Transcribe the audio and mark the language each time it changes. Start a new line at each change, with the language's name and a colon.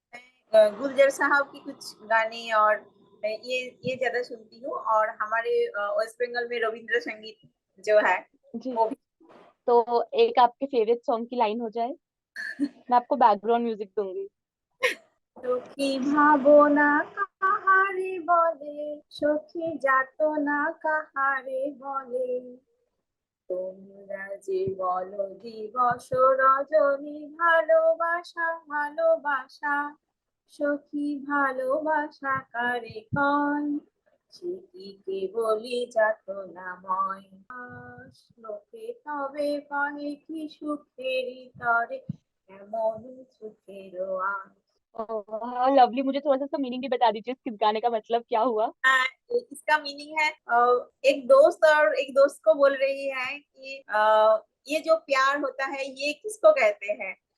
Hindi: मैं गुलजार साहब की कुछ गाने और ये ज्यादा सुनती हूँ। और हमारे वेस्ट बंगाल में रविंद्र संगीत जो है जी, वो भी। तो एक आपके फेवरेट सॉन्ग की लाइन हो जाए, मैं आपको बैकग्राउंड म्यूजिक दूंगी।
Bangla: সখী ভাবো না কাহারে বলে, সখী যাতো না কাহারে বলে, তোমরা যে বলো দিবস রজনী, ভালোবাসা ভালোবাসা, সখী ভালোবাসা কারে কয়, সে কি কেবলই যাতনাময়। লোকে তবে কহে কি সুখেরই তরে, morning छुट्टी
Hindi: लवली, मुझे थोड़ा सा इसका मीनिंग भी बता दीजिए, इस गाने का मतलब क्या हुआ? इसका मीनिंग है एक दोस्त और एक दोस्त को बोल रही है कि ये जो प्यार होता है ये किसको कहते हैं।